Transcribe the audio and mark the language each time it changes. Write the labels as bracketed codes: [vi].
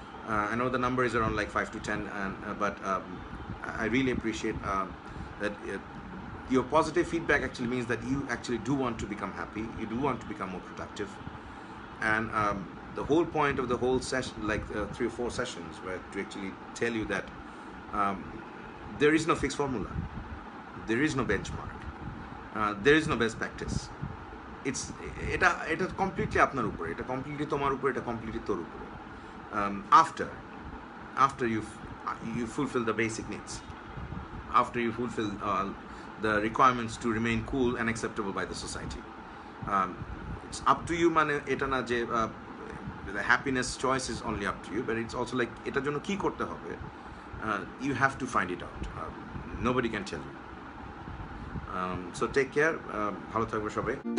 [en] I know the number is around like 5 to 10, but I really appreciate that your positive feedback actually means that you actually do want to become happy, you do want to become more productive. And the whole point of the whole session, like 3 or 4 sessions, were to actually tell you that there is no fixed formula, there is no benchmark, there is no best practice. [bn] এটা completely আপনার উপরে, এটা completely তোমার উপরে, এটা completely তোর উপরে. [en] After you fulfill the basic needs, after you fulfill the requirements to remain cool and acceptable by the society, it's up to you. [bn] মানে এটা না যে [en] the happiness choice is only up to you, but it's also like [bn] এটার জন্য কি করতে হবে, [en] you have to find it out. Nobody can tell you. So take care, [bn] ভালো থাকবে সবাই.